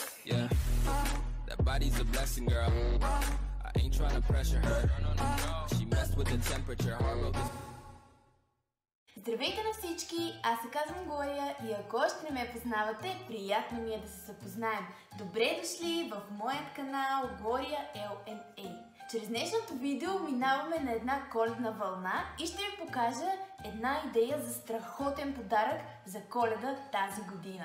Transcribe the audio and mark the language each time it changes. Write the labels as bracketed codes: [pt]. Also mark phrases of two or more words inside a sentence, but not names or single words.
[en] Yeah, that body's a blessing, girl. I ain't trying to pressure her. She messed with the temperature. Heart wrote this. [bg] Здравейте на всички, аз се казвам Глория и ако още не ме познавате, приятно ми е да се запознаем. Добре дошли в моят канал Глория LNA. Чрез днешното видео минаваме на една коледна вълна и ще ви покажа една идея за страхотен подарък за Коледа тази година.